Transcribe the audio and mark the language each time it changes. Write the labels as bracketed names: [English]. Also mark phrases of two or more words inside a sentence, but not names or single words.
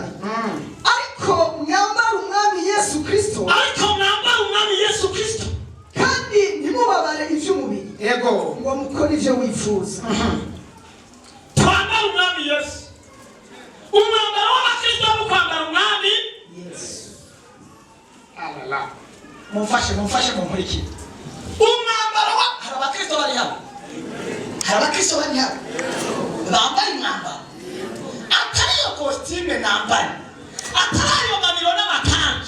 [Rundi] Ariko mwambara umwami Yesu Kristo. Kandi ntimubabare ivy'umubiri. Yego. Ngo mukore ivyo wifuza. Twambara umwami Yesu. Umwambaro w'abakristo no kwambara umwami Yesu. Alala. Mumfashe mumuriki. Umwambaro wa hari abakristo bari hano. Bambaye umwambaro. Atariyo costume nambaye. Atariyo mamiro n'amakanzu.